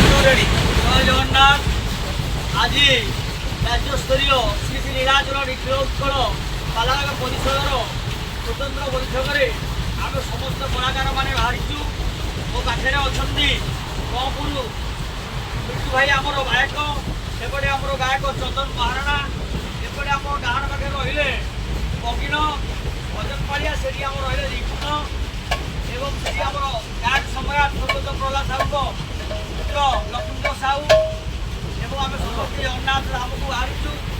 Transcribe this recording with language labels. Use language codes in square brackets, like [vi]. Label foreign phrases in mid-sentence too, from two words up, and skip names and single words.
[or] ଜୟ ଜଗନ୍ନାଥ। ଆଜି ରାଜ୍ୟସ୍ତରୀୟ ଶ୍ରୀ ଶ୍ରୀ ନୀଳାଚଳ ନିଖିଳ ଉତ୍କଳ ପାଲାଗ ପରିଷଦର ସ୍ୱତନ୍ତ୍ର ବୈଠକରେ ଆମେ ସମସ୍ତ କଳାକାର ମାନେ ବାହାରିଛୁ। ମୋ ପାଖରେ ଅଛନ୍ତି କପୁରୁ ମିଠୁ ଭାଇ ଆମର ଗାୟକ, ସେପଟେ ଆମର ଗାୟକ ଚନ୍ଦନ ମହାରଣା, ଏପଟେ ଆମ ଡାହାଣ ପାଖରେ ରହିଲେ ବଗିନ ଭଜନପାଳିଆ, ସେଠି ଆମର ରହିଲେ ରିପୁନ ଏବଂ ସେଠି ଆମର ଗାୟକ ସମ୍ରାଟ ସ୍ୱର୍ଗତ ପ୍ରହ୍ଲାଦ ସାହୁଙ୍କ ପୁତ୍ର ଲକ୍ଷ୍ମୀନ୍ଦ ସାହୁ ଏବଂ ଆମେ ସମସ୍ତେ ଜଗନ୍ନାଥ ଧାମକୁ ବାହାରିଛୁ।